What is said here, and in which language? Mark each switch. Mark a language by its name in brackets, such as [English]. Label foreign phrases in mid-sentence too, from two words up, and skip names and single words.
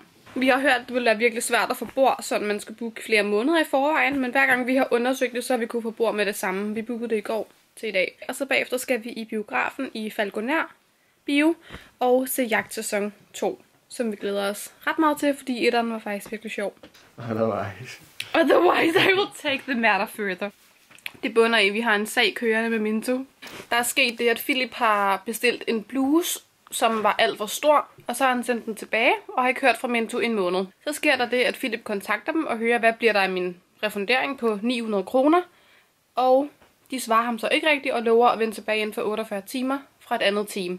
[Danish] Vi har hørt, at det ville være virkelig svært at få bord, så man skal booke flere måneder i forvejen, men hver gang vi har undersøgt det, så har vi kunne få bord med det samme. Vi bookede det i går til i dag. Og så bagefter skal vi i biografen i Falconer Bio og se Jagtsæson 2, som vi glæder os ret meget til, fordi etteren var faktisk virkelig sjov. [English] Otherwise, I will take the matter further. [Danish] Det bunder i, vi har en sag kørende med Minto. Der er sket det, at Philip har bestilt en bluse, som var alt for stor, og så har han sendt den tilbage, og har ikke hørt fra Mento i en måned. Så sker der det, at Philip kontakter dem og hører, hvad bliver der af min refundering på 900 kroner, og de svarer ham så ikke rigtigt og lover at vende tilbage inden for 48 timer fra et andet team.